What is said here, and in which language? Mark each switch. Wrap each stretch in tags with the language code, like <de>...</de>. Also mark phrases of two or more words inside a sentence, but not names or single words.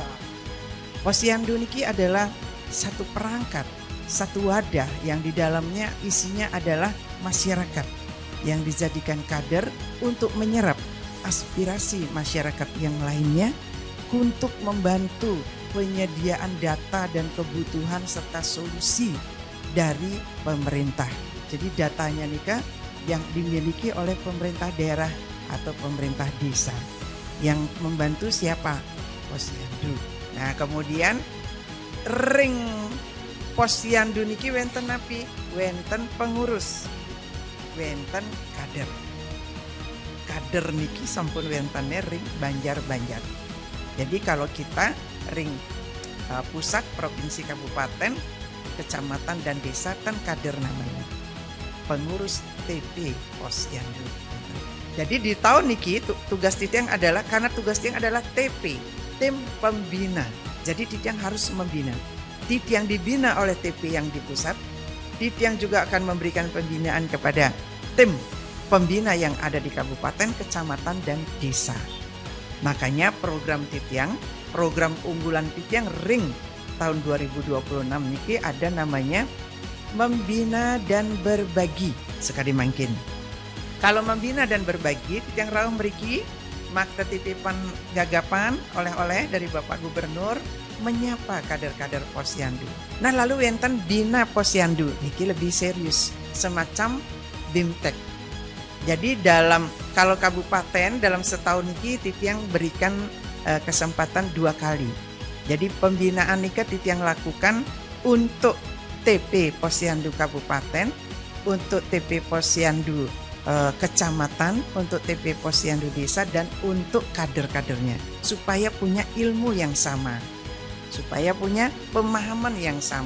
<id>Posyandu niki adalah satu perangkat, satu wadah yang di dalamnya isinya adalah masyarakat yang dijadikan kader untuk menyerap aspirasi masyarakat yang lainnya untuk membantu penyediaan data dan kebutuhan serta solusi dari pemerintah. Jadi datanya nih yang dimiliki oleh pemerintah daerah atau pemerintah desa. Yang membantu siapa? Posyandu.</id> <ban>Nah, kemudian ring Posyandu niki wenten api? Wenten pengurus, wenten kader. Kader niki sampun wentene ring Banjar-Banjar.</ban> <id>Jadi kalau kita ring pusat, provinsi, kabupaten, kecamatan, dan desa kan kader namanya. Pengurus TP Posyandu. Jadi di tahun niki tugas Titiang adalah, karena tugas Titiang adalah TP, tim pembina. Jadi Titiang harus membina. Titiang dibina oleh TP yang di pusat. Titiang juga akan memberikan pembinaan kepada tim pembina yang ada di kabupaten, kecamatan, dan desa. Makanya program Titiang, program unggulan Titiang ring tahun 2026 niki ada namanya membina dan berbagi sekali mungkin. Kalau membina dan berbagi,</id> <ban>Titiang rawuh mriki makta titipan gagapan</ban> <id>oleh-oleh dari Bapak Gubernur menyapa kader-kader Posyandu. Nah, lalu wenten bina Posyandu niki lebih serius, semacam BIMTEK. Jadi kalau kabupaten dalam setahun niki Titiang berikan kesempatan 2 kali. Jadi pembinaan niki Titiang lakukan untuk TP Posyandu Kabupaten, untuk TP Posyandu Kecamatan, untuk TP Posyandu Desa, dan untuk kader-kadernya supaya punya ilmu yang sama, supaya punya pemahaman yang sama.</id>